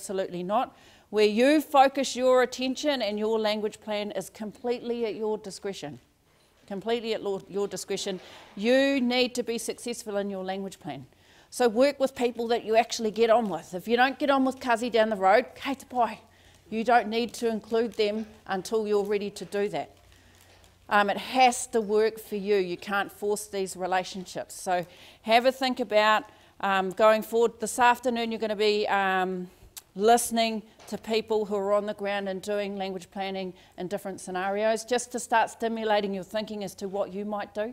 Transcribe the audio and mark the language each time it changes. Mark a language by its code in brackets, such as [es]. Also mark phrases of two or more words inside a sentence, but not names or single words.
[en] Absolutely not. where you focus your attention, and your language plan is completely at your discretion. Completely at your discretion. You need to be successful in your language plan. So work with people that you actually get on with. If you don't get on with Kazi down the road, [mi] kei te pai. [en] You don't need to include them until you're ready to do that. It has to work for you. You can't force these relationships. So have a think about going forward. This afternoon you're going to be listening to people who are on the ground and doing language planning in different scenarios, just to start stimulating your thinking as to what you might do.